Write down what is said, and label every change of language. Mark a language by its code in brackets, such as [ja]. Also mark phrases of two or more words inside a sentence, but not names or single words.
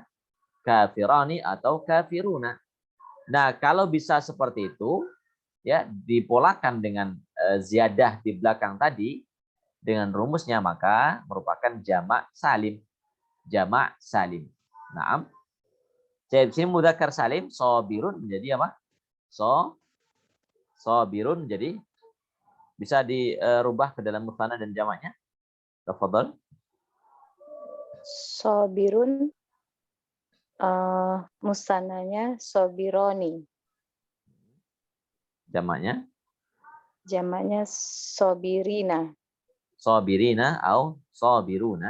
[id] Kafirani atau kafiruna. Nah, kalau bisa seperti itu, ya dipolakan dengan ziyadah di belakang tadi dengan rumusnya, maka merupakan jamak salim. Jamak salim. Naam. Jadi sini [ar] مذكر سالم صابرون [id] menjadi apa? Sabirun jadi bisa dirubah ke dalam mutsanna dan jamaknya. Tafadhal. Sabirun musannanya sabironi. Jamaknya? Jamaknya sabirina. Sabirina atau sabiruna?